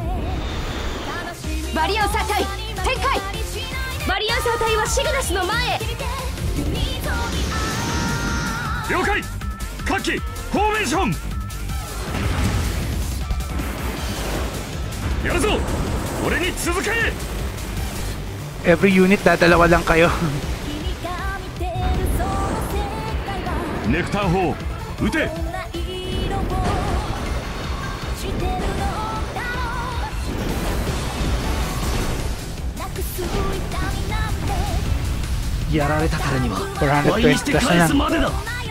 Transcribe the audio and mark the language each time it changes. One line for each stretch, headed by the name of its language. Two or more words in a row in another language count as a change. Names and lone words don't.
Japanese: バリアンサー隊展開。バリアンサー隊はシグナスの前へ。了解。各機フォーメーション。やるぞ。俺に続け。
English: Every unit
Filipino: dadalawa lang kayo.
Japanese: ネクター砲撃て。やられたからには倍にして返すまでだ。